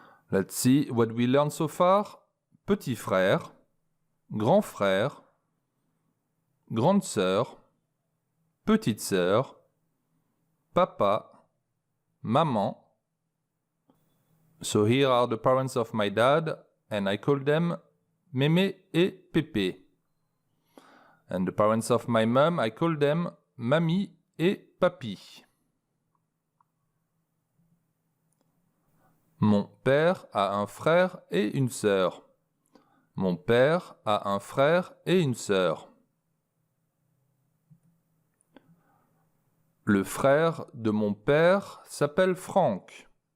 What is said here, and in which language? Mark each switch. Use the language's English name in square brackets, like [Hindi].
[English] Let's see what we learned so far. [French] Petit frère, grand frère, grande sœur, petite sœur, papa, maman. [English] So here are the parents of my dad, and I call them Mémé et Pépé. And the parents of my mom, I call them Mamie et Papy. [French] Mon père a un frère et une sœur. Mon père a un frère et une sœur. Le frère de mon père s'appelle Franck.